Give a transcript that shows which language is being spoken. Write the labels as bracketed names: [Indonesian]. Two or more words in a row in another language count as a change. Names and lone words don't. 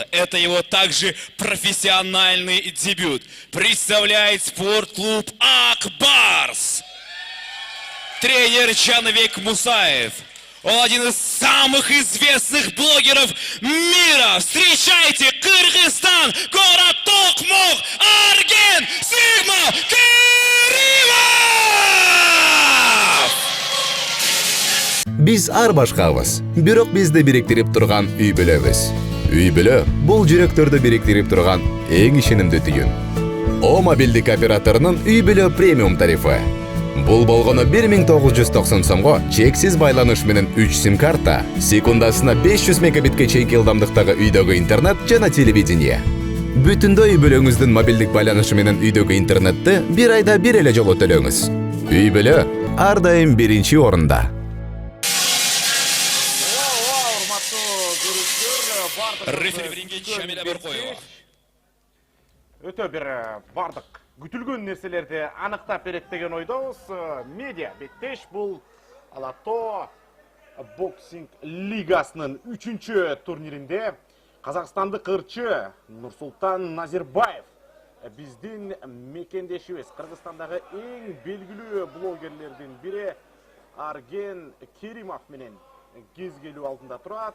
[Russian] Это его также профессиональный дебют. Представляет спортклуб «Акбарс». Тренер Чанвек Мусаев. Он один из самых известных блогеров мира. Встречайте, Кыргызстан, город Токмок, Арген Сигма Кыримов! [Kyrgyz] Biz ар башкабыз, бирок бизди бириктирип турган үй бүлөбүз. Үй бүлө бул жүрөктөрдү бириктирип турган эң ишенимдүү түйүн. О мобилдик операторунун үй бүлө премиум тарифы. Бул болгону 1990 сомго чексиз байланыш менен 3 сим-карта, секундасына 500 мегабитке чейинки ылдамдыктагы үйдөгү интернет жана телевидение. Бүтүндөй үй бүлөңүздүн мобилдик байланышы менен үйдөгү интернетти бир айда бир эле жолу төлөңүз. Үй бүлө ар дайым биринчи орунда. [Russian] Рефери в ринге Шамиля Баркоева. [Kyrgyz] Өтө бир бардык күтүлгөн нерселерди аныктап берет деген ойдобуз. Медиа беттеш бул Алато боксинг лигасынын 3-чү турниринде казакстандык ырчы Нурсултан Назирбаев биздин мекендешибиз, Кыргызстандагы эң белгилүү блогерлердин бири Арген Керимов менен кез келүү алдында турат.